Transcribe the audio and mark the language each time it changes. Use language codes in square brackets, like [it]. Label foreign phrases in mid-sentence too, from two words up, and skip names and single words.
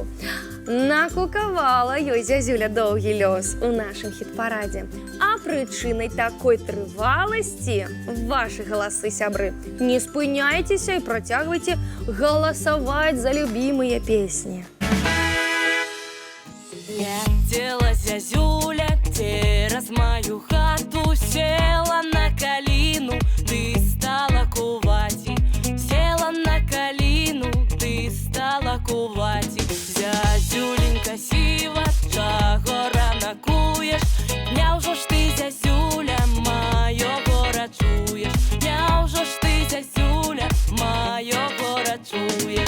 [be] Накукавала ёй зязюля доўгі лёс у нашым хіт-парадзе. А прычынай такой трываласці вашы галасы, сябры. Не спыняйцеся і працягвайце галасаваць за любімыя песні. [uk] Летела зязюля через мою хату, села на калину, ты стала кувати, села на калину, ты стала кувати. [be] Зязюленька сіва, чаго ранакуєш, няўжо ж ти, зязюля, майого рачуєш, няўжо ж ти, зязюля, майого рачуєш.